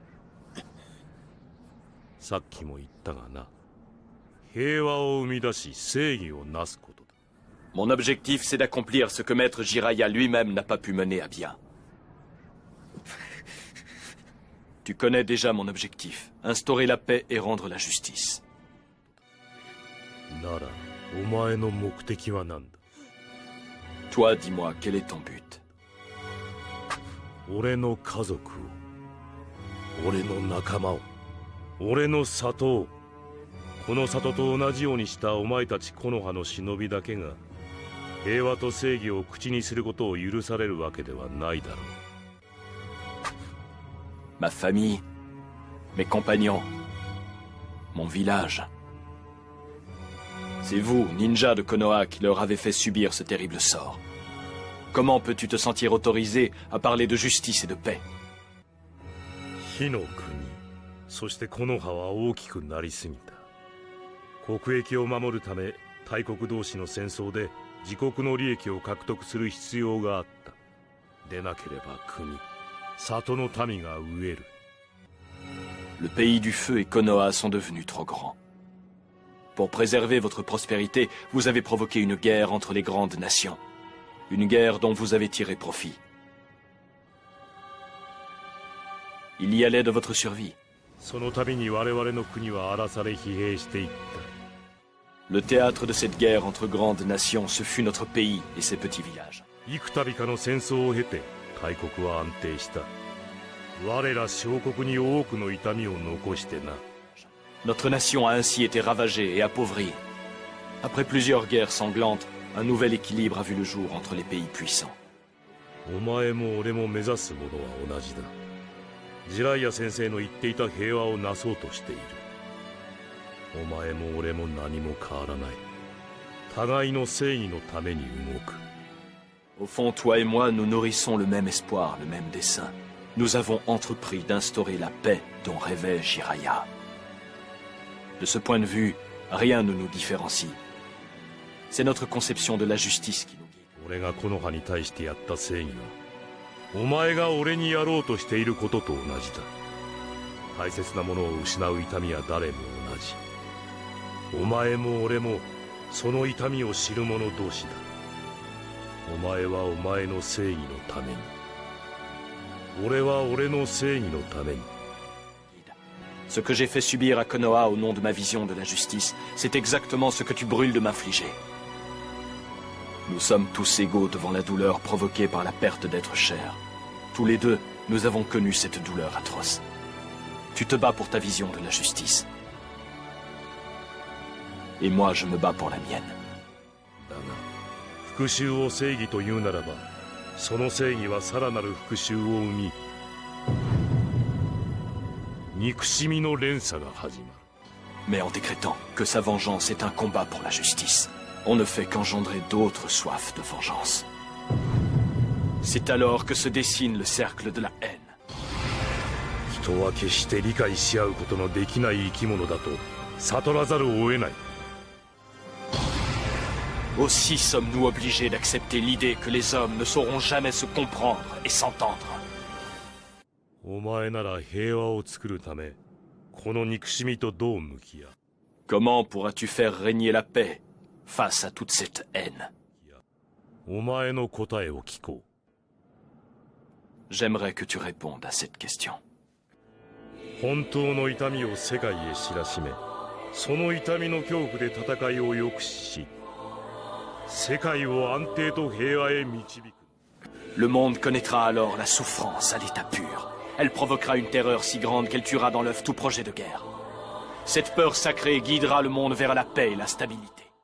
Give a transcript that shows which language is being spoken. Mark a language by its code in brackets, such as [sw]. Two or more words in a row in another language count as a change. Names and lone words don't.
[ja] さっきも言ったがな、平和を生み出し正義をなすことだ。 [fr] Mon objectif, c'est d'accomplir ce que Maître Jiraiya lui-même n'a pas pu mener à bien. Tu connais déjà mon objectif, instaurer la paix et rendre la justice. [ja] なら、お前の目的は何だ？ [fr] Toi, dis-moi, quel est ton but? [ja] 俺の家族を、俺の仲間を、俺の里を、この里と同じようにしたお前たち木の葉の忍びだけが平和と正義を口にすることを許されるわけではないだろう。 [fr] Ma famille, mes compagnons, mon village. C'est vous, ninja de Konoha, qui leur avez fait subir ce terrible sort. Comment peux-tu te sentir autorisé à parler de justice et de paix? [ja] 火の国、そして木の葉は大きくなりすぎた。国益を守るため大国同士の戦争で自国の利益を獲得する必要があった。でなければ国、里の民が飢える。 [fr] Le pays du feu et Konoha sont devenus trop grands. Pour préserver votre prospérité, vous avez provoqué une guerre entre les grandes nations. Une guerre dont vous avez tiré profit. Il y allait de votre survie. [ja] その度に我々の国は荒らされ疲弊していった。 [fr] Le théâtre de cette guerre entre grandes nations, ce fut notre pays et ses petits villages. [ja] 幾度かの戦争を経て大国は安定した。我ら小国に多くの痛みを残してな。 [fr] Notre nation a ainsi été ravagée et appauvrie. Après plusieurs guerres sanglantes, un nouvel équilibre a vu le jour entre les pays puissants. [ja] お前も俺も目指すものは同じだ。 ジライア先生の言っていた平和をなそうとしている。お前も俺も何も変わらない。互いの正義のために動く。 [fr] Au fond, toi et moi, nous nourrissons le même espoir, le même dessein. Nous avons entrepris d'instaurer la paix dont rêvait Jiraiya. De ce point de vue, rien ne nous différencie. C'est notre conception de la justice qui nous guide. [ja] 俺が木の葉に対してやった正義は、お前が俺にやろうとしていることと同じだ。大切なものを失う痛みは誰も同じ。お前も俺もその痛みを知る者同士だ。お前はお前の正義のために、俺は俺の正義のために。 [fr] Ce que j'ai fait subir à Konoha au nom de ma vision de la justice, c'est exactement ce que tu brûles de m'infliger. Nous sommes tous égaux devant la douleur provoquée par la perte d'être cher. Tous les deux, nous avons connu cette douleur atroce. Tu te bats pour ta vision de la justice. Et moi, je me bats pour la mienne. [ja] だが、復讐を正義というならば、その正義はさらなる復讐を生み、憎しみの連鎖が始まる。 [fr] Mais en décrétant que sa vengeance est un combat pour la justice, on ne fait qu'engendrer d'autres soifs de vengeance. C'est alors que se dessine le cercle de la haine. [ja] 人は決して理解し合うことのできない生き物だと悟らざるを得ない。 [fr] Aussi sommes-nous obligés d'accepter l'idée que les hommes ne sauront jamais se comprendre et s'entendre. [ja] お前なら平和を作るため、この憎しみとどう向き合う？ [fr] Comment pourras-tu faire régner la paix face à toute cette haine? [ja] お前の答えを聞こう。 [fr] J'aimerais que tu répondes à cette question. [ja] 本当の痛みを世界へ知らしめ、その痛みの恐怖で戦いを抑止し、世界を安定と平和へ導く。 [fr] Le monde connaîtra alors la souffrance à l'état pur. Elle provoquera une terreur si grande qu'elle tuera dans l'œuf tout projet de guerre. Cette peur sacrée guidera le monde vers la paix et la stabilité.